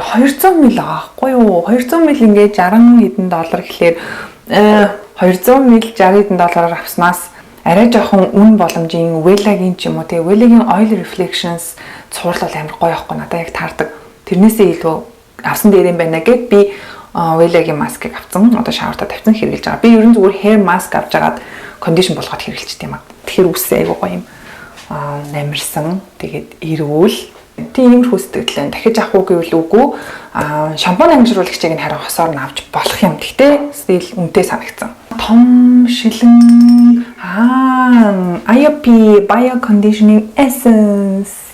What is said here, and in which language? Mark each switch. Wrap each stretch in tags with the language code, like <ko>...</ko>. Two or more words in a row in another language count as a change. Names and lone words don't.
<mn>200 мл аахгүй юу? 200 мл ингээд 60 хэдэн доллар гэхлээр 200 мл 60 хэдэн доллараар авснаас арай жоохон үн боломжийн Wella-гийн ч юм уу тий Wella-гийн Oil Reflections цуврал бол амар гоё байхгүй надад яг таардаг. Тэрнээсээ илүү авсан дээр юм байна гэд би Wella-гийн маскыг авсан. Одоо шавартаа тавьсан хэрэглэж байгаа. Би ерөн зүгээр</mn> <en>hair mask</en> <mn>авч агаад кондишн болгоод хэрэглэж тийм аа. Тэгэхээр үсээ айгуу гоё юм. Намирсан. Тэгээд эрүүл. Тиймэрхүү сэтгэлдээ дахиж авах уу гэвэл үгүй. Шампунь ангижруулагчийг нь харин хосоор нь авч болох юм. Гэхдээ стил үнэтэй санагдсан. Том шилэн IOP Bio Conditioning Essence.</mn>